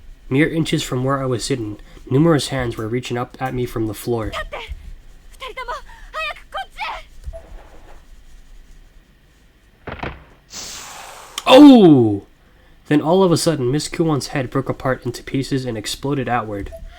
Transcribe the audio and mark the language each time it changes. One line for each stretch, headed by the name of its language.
English: Mere inches from where I was sitting, numerous hands were reaching up at me from the floor.
Japanese: だって二人とも早くこっちへ Oh!
English: Then all of a sudden, Miss Kuon's head broke apart into pieces and exploded outward.